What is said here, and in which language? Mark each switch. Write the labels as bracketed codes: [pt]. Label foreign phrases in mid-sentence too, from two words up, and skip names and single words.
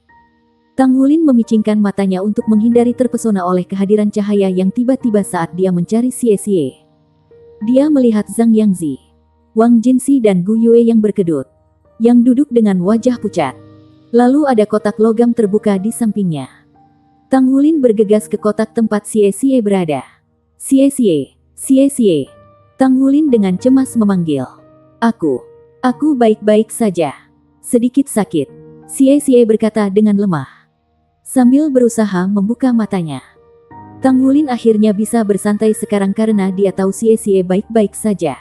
[id] Tang Wulin memicingkan matanya untuk menghindari terpesona oleh kehadiran cahaya yang tiba-tiba saat dia mencari Sie-sie. Dia melihat Zhang Yangzi, Wang Jinsi dan Gu Yue yang berkedut, yang duduk dengan wajah pucat. Lalu ada kotak logam terbuka di sampingnya. Tang Wulin bergegas ke kotak tempat Sie-sie berada. "Sie-sie, Sie-sie!" Tang Wulin dengan cemas memanggil. Aku baik-baik saja. Sedikit sakit," Sie-sie berkata dengan lemah, sambil berusaha membuka matanya. Tang Wulin akhirnya bisa bersantai sekarang karena dia tahu Sie-sie baik-baik saja.